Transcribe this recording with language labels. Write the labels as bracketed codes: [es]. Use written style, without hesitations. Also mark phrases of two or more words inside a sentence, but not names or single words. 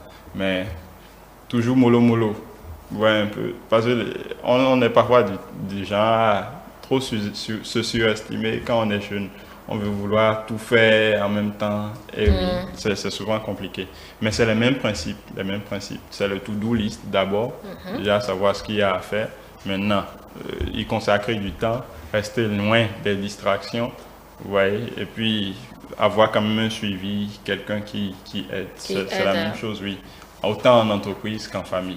[fr] Mais toujours mollo. Ouais, un peu. Parce qu'on est parfois du genre à trop se surestimer quand on est jeune. On veut vouloir tout faire en même temps. Et oui, c'est souvent compliqué. Mais c'est les mêmes principes. C'est le [en] to-do list [fr] d'abord. Déjà savoir ce qu'il y a à faire. Maintenant, y consacrer du temps, rester loin des distractions. Vous voyez, et puis avoir quand même un suivi, quelqu'un qui aide. C'est la même chose, oui. Autant en entreprise qu'en famille.